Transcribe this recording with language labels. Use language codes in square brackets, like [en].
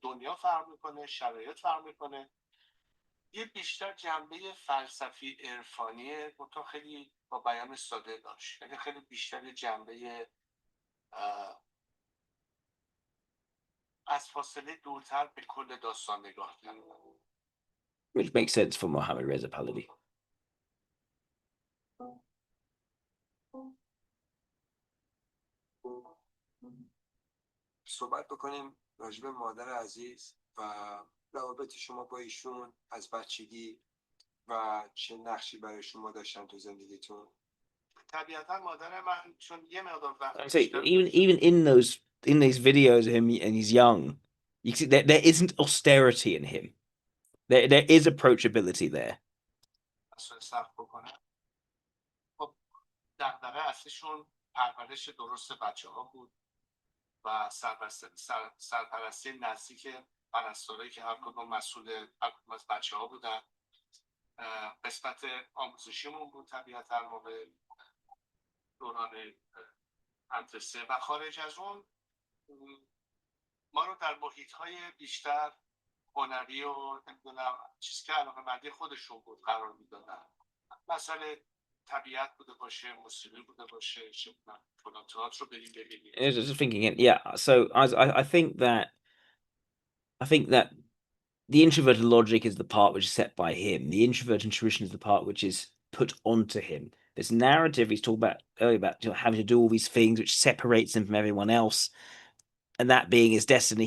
[fa] دنیا فرق میکنه، شرایط فرق میکنه. یه بیشتر جنبه فلسفی عرفانی تو خیلی با بیان ساده داشت. یعنی خیلی بیشتر جنبه از فاصله دورتر به کل داستان نگاه کردن. [en] Which makes sense for Mohammad Reza Pahlavi. [fa] صحبت بکنیم راجع به مادر عزیز و روابط شما با ایشون از بچگی و چه نقشی برای شما داشتن تو زندگیتون. طبیعتا مادر من چون یه مقدار وقت [en] I say [fa] بیشتر [en] even in these videos of him and he's young, you can see there isn't austerity in him. There is approachability there. [fa] مسئله سخت بکنن. خب دغدغه اصلیشون پرورش درست بچه ها بود و سرپرستی نزدیک پرستارایی که هر کدوم مسئول هر کدوم از بچه ها بودن. قسمت آموزشیمون بود طبیعتا موقع دوران مدرسه و خارج از اون ما رو در محیط های بیشتر هنری و نمیدونم چیزی که علاقه‌مندی خودشون بود قرار میدادن. مسئله طبیعت بوده باشه، موسیقی بوده باشه، چه می‌دونم فلان تئاتر رو بریم ببینیم. [en] I was just thinking it, yeah. So I think that the introverted logic is the part which is set by him. The introverted intuition is the part which is put onto him. This narrative he's talked about earlier about having to do all these things which separates him from everyone else, and that being his destiny.